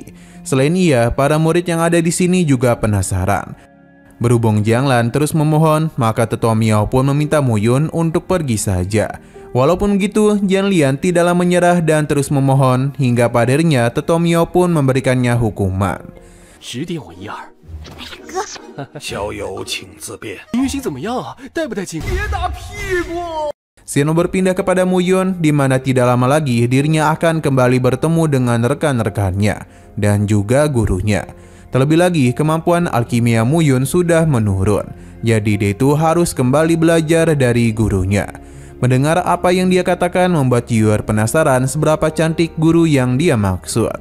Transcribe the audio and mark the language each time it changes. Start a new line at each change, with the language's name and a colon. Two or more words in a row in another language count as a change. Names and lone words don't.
Indonesian: Selain ia, para murid yang ada di sini juga penasaran. Berhubung Jiang Lan terus memohon, maka Tetua Miao pun meminta Muyun untuk pergi saja. Walaupun begitu, Jiang Lian tidaklah menyerah dan terus memohon hingga pada akhirnya Tetua Miao pun memberikannya hukuman.
Chinese: 指点我一二。小友请自便。云行怎么样啊？带不带劲？别打屁股！
Indonesian: Xian Yu berpindah kepada Muyun, di mana tidak lama lagi dirinya akan kembali bertemu dengan rekan-rekannya dan juga gurunya. Terlebih lagi, kemampuan alkimia Muyun sudah menurun, jadi dia itu harus kembali belajar dari gurunya. Mendengar apa yang dia katakan membuat Yuer penasaran seberapa cantik guru yang dia maksud.